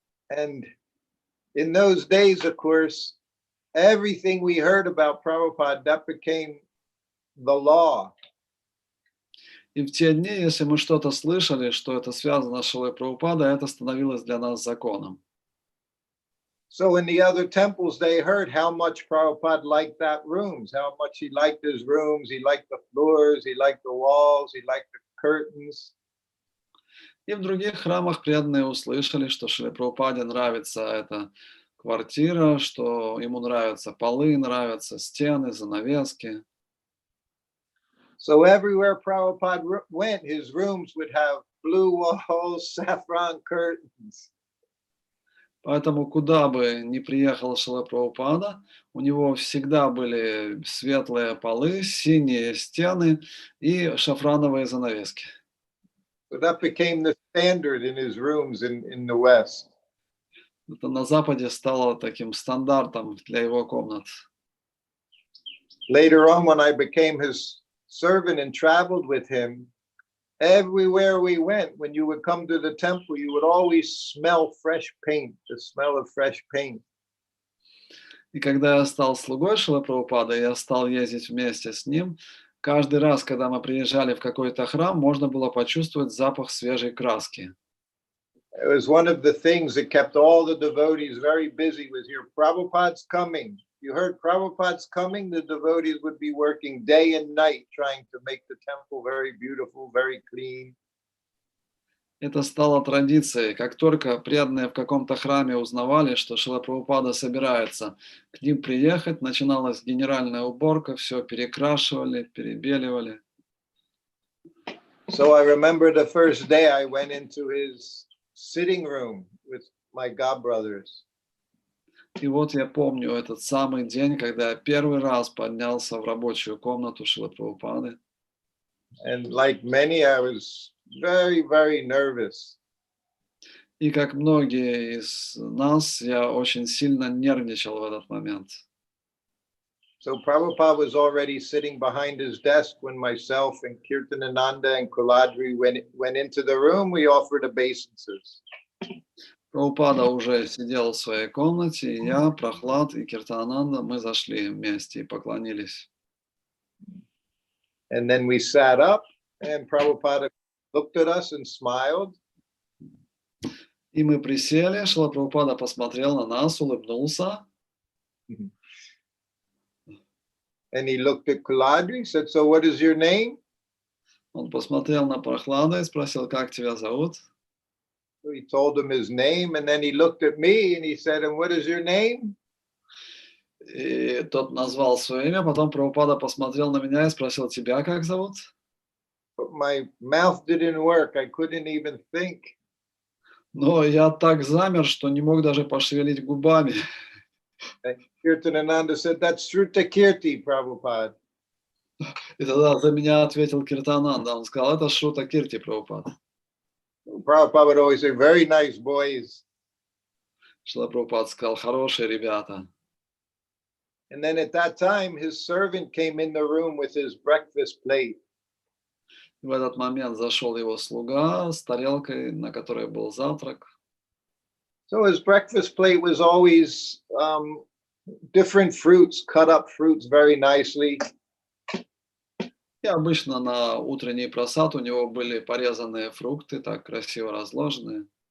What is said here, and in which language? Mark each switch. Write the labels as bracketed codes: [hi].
[en] And in those days, of course, everything we heard about Prabhupada, that became the law. [ru] И в те дни, если мы что-то слышали, что это связано с Шрилой Прабхупадой, это становилось для нас законом. [en] So in the other temples, they heard how much Prabhupada liked that rooms, how much he liked his rooms, he liked the floors, he liked the walls, he liked the curtains. [ru] И в других храмах преданные услышали, что Шриле Прабхупаде нравится эта квартира, что ему нравятся полы, нравятся стены, занавески. [en] So everywhere Prabhupada went, his rooms would have blue walls, saffron curtains. [ru] Поэтому куда бы ни приехал Шрила Прабхупада, у него всегда были светлые полы, синие стены и шафрановые занавески. [en] So that became the standard in his rooms in the West. [ru] Это на Западе стало таким стандартом для его комнат. [en] Later on, when I became his servant and traveled with him, everywhere we went, when you would come to the temple, you would always smell fresh paint, the smell of fresh paint. [ru] И когда я стал слугой Шрилы Прабхупады, я стал ездить вместе с ним, каждый раз, когда мы приезжали в какой-то храм, можно было почувствовать запах свежей краски. [en] It was one of the things that kept all the devotees very busy was here. Prabhupada's coming. You heard Prabhupada's coming, the devotees would be working day and night trying to make the temple very beautiful, very clean. [ru] Это стало традицией. Как только преданные в каком-то храме узнавали, что Шрила Прабхупада собирается к ним приехать, начиналась генеральная уборка, все перекрашивали, перебеливали. [en] So I remember the first day I went into his sitting room with my godbrothers. [ru] И вот я помню этот самый день, когда я первый раз поднялся в рабочую комнату Шрилы Прабхупады. [en] And like many, I was very, very nervous. [ru] И как многие из нас, я очень сильно нервничал в этот момент. [en] So Prabhupada was already sitting behind his desk when myself and Kirtanananda and Kuladri went into the room. We offered obeisances. [ru] Прабхупада уже сидел в своей комнате, и я, Прохлад и Киртананда, мы зашли вместе и поклонились. [en] And then we sat up, and Prabhupada looked at us and smiled. [ru] И мы присели, Шрила Прабхупада посмотрел на нас, улыбнулся. [en] And he looked at Kuladri, said, so what is your name? [ru] Он посмотрел на Прохлада и спросил, как тебя зовут? [en] So he told him his name, and then he looked at me and he said, and what is your name? [ru] И тот назвал свое имя, потом Прабхупада посмотрел на меня и спросил, тебя как зовут? [en] But my mouth didn't work. I couldn't even think. [ru] Но я так замер, что не мог даже пошевелить губами. [en] And Kirtanananda said, that's Shrutakirti, Prabhupada. [ru] И тогда за меня ответил Киртананда. Он сказал, это Шрутакирти, Прабхупада. [en] Prabhupada would always say, very nice boys. [ru] Шрила Прабхупада сказал, хорошие ребята. [en] And then at that time, his servant came in the room with his breakfast plate. [ru] В этот момент зашел его слуга с тарелкой, на которой был завтрак. [en] So his breakfast plate was always different fruits, cut up fruits very nicely. [ru] И обычно на утренний просад у него были порезанные фрукты, так красиво разложенные.